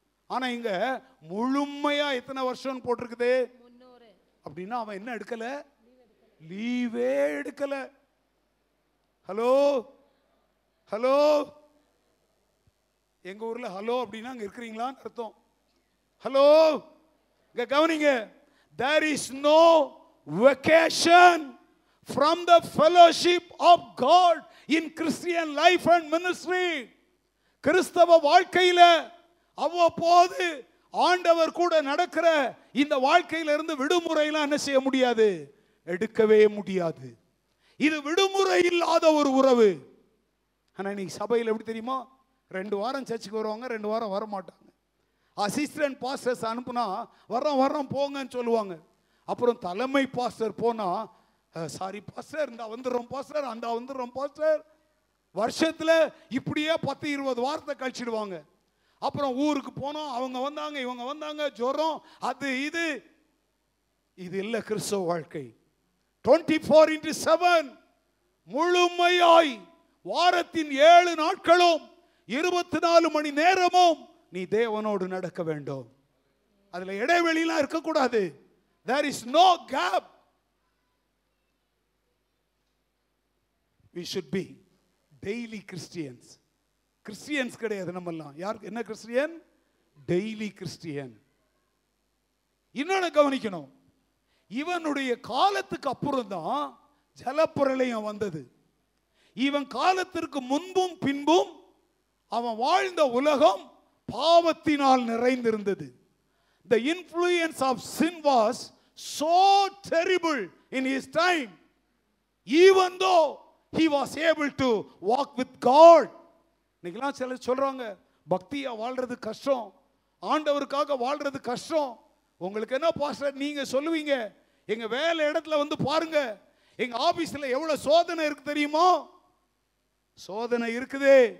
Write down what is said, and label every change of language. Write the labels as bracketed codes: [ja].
[ta] ஆனா இங்க முழுமையா எத்தனை வருஷம் போட்டிருக்குது? 300. அப்படின்னா அவன் என்ன எடுக்கல? லீவே எடுக்கல. ஹலோ ஹலோ, எங்க ஊர்ல ஹலோ அப்படின்னா அங்க இருக்கிறீங்களான்னு அர்த்தம். ஹலோ, இங்க கவனிங்க. [en] There is no vacation from the fellowship of God in Christian life and ministry. [ta] கிறிஸ்தவ வாழ்க்கையில அவ்வப்போது ஆண்டவர் கூட நடக்கிற இந்த வாழ்க்கையில இருந்து விடுமுறையெல்லாம் என்ன செய்ய முடியாது? எடுக்கவே முடியாது. இது விடுமுறை இல்லாத ஒரு உறவு. ஆனா இன்னைக்கு சபையில் எப்படி தெரியுமா? 2 வாரம் சர்ச்சுக்கு வருவாங்க, 2 வாரம் வர மாட்டாங்க. அசிஸ்டன்ட் பாஸ்டர்ஸ் அனுப்புனா வரோம் போங்கன்னு சொல்லுவாங்க. அப்புறம் தலைமை பாஸ்டர் போனா சாரி பாஸ்டர், இந்த வந்துடுறோம் பாஸ்டர், அந்த வந்துடுறோம் பாஸ்டர். வருஷத்துல இப்படியே 10-20 வாரத்தை கழிச்சிடுவாங்க. அப்புறம் ஊருக்கு போனோம், அவங்க வந்தாங்க இவங்க வந்தாங்க, ஜுரம் அது இது. இது இல்ல கிறிஸ்தவ வாழ்க்கை. 24/7 முழுமையாய் வாரத்தின் 7 நாட்களும் 24 மணி நேரமும் நீ தேவனோடு நடக்க வேண்டும். அதுல இடைவெளிலாம் இருக்கக்கூடாது. [en] There is no gap. We should be daily Christians. [ta] Christians கிடையாது நம்மெல்லாம். யார் என்ன கிறிஸ்டியன்? Daily Christian. இன்னொன்னு கவனிக்கணும். இவனுடைய காலத்துக்கு அப்புறம் தான் ஜலப்பிரளயம் வந்தது. இவன் காலத்திற்கு முன்பும் பின்பும் அவன் வாழ்ந்த உலகம் பாவத்தினால் நிறைந்திருந்தது. [en] The influence of sin was so terrible in his time, even though he was able to walk with God. [ta] இன்னைக்கெல்லாம் சிலர் சொல்றாங்க பக்தியா வாழ்றது கஷ்டம், ஆண்டவருக்காக வாழ்றது கஷ்டம். உங்களுக்கு என்ன பாஸ்டர் நீங்க சொல்லுவீங்க? எங்க வேலை இடத்துல வந்து பாருங்க, எங்க ஆபீஸ்ல எவ்வளவு சோதனை இருக்கு தெரியுமா? சோதனை இருக்குது.